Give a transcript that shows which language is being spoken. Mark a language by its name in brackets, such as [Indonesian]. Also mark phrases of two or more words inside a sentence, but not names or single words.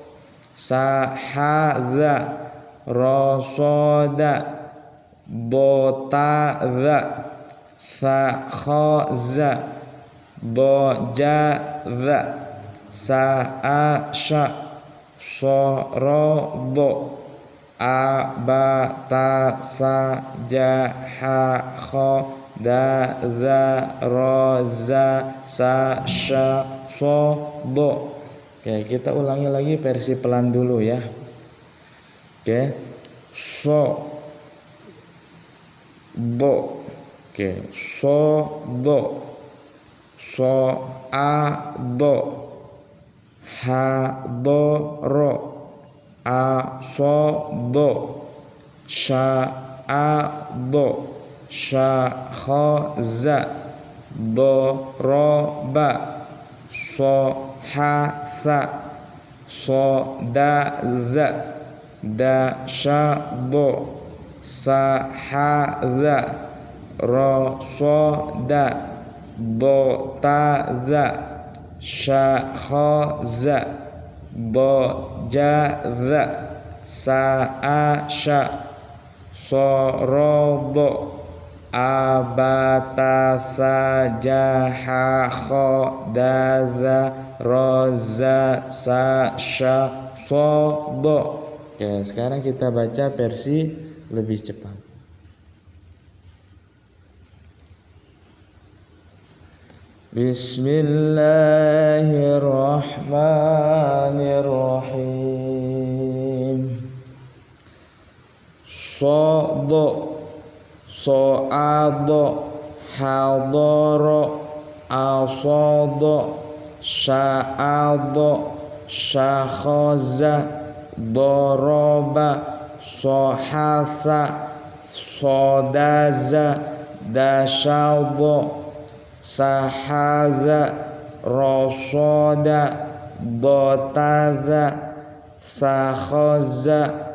[Indonesian] sahaza, rosoda, botaza, sakhoza, bojaza, saasha, sorobo, abata, sajaha, khodaza, roza, sasha, sobo. Oke, kita ulangi lagi versi pelan dulu ya. Oke. So bo. Oke, so bo. So a bo. Ha bo ro. A so bo. Sha a bo. Sha kho za. Bo ro ba. So ha sa, so da za, da sha bo, sa ha za, ro so da, bo ta za, sha kho za, bo ja za, sa a sha, so ro bo, abata sa jaha kho da za, roza sa sha so bo. Oke, sekarang kita baca versi lebih cepat. [Arabic] بسم الله الرحمن الرحيم. Sodo, soado, hadoro, asodo, sya'adho, syakhoza, doroba, sohasa, sodaza, dasyadho, sahaza, rosoda, botaza, sakhoza,